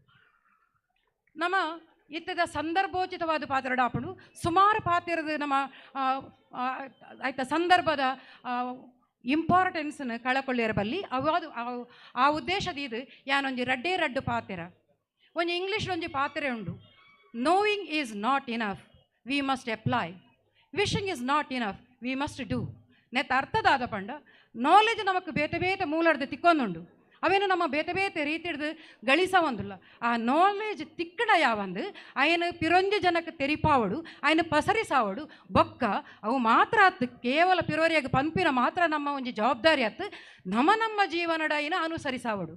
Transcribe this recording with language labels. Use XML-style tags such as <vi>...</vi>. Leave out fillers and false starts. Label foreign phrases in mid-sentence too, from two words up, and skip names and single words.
<tcy>ನಮ್ಮ ಇತ್ತದ ಸಂದರ್ಭೋಚಿತವಾದ ಪಾತ್ರಡಾಪಣು ಸುಮಾರು ಪಾತ್ರದ ನಮ್ಮ ಆಯ್ತ ಸಂದರ್ಭದ ಇಂಪಾರ್ಟೆನ್ಸ್ನ ಕಳಕೊಳ್ಳಿರಬಲ್ಲಿ ಅವಾದು ಆ ಉದ್ದೇಶದ ಇದು ಯಾನೊಂಜಿ ರಡ್ಡು ಪಾತ್ರ ಒಂಜಿ ಇಂಗ್ಲೀಷ್ ಒಂಜಿ ಪಾತ್ರೆ ಉಂಡು.</tcy> <en>Knowing is not enough, we must apply. Wishing is not enough, we must do.</en> <tcy>ನೆತ್ತ ಅರ್ಥದಾದ ಪಂಡ ನಾಲೆಜ್ ನಮಕ್ ಬೇತೆ ಬೇತೆ ಮೂಲಡ್ದು ತಿಕ್ಕೊಂದುಂಡು, ಅವೇನು ನಮ್ಮ ಬೇತೆ ಬೇತೆ ರೀತಿಡ್ದು ಗಳಿಸವಂದಿಲ್ಲ. ಆ ನಾಲೆಜ್ ತಿಕ್ಕಡ ಯಾವಂದು ಅಯ್ಯನ ಪಿರೊಂಜಿ ಜನಕ್ಕೆ ತೆರಿಪಾವಡು ಅಯ್ಯನ ಪಸರಿಸಾವಡು ಬೊಕ್ಕ ಅವು ಮಾತ್ರ ಅತ್ತು ಕೇವಲ ಪಿರೋರಿಯಾಗ ಪಂಪಿನ ಮಾತ್ರ ನಮ್ಮ ಒಂಜಿ ಜವಾಬ್ದಾರಿ ಅತ್ತು ನಮ್ಮ ಜೀವನಡ ಅಯ್ಯನ ಅನುಸರಿಸಾವಡು.</tcy>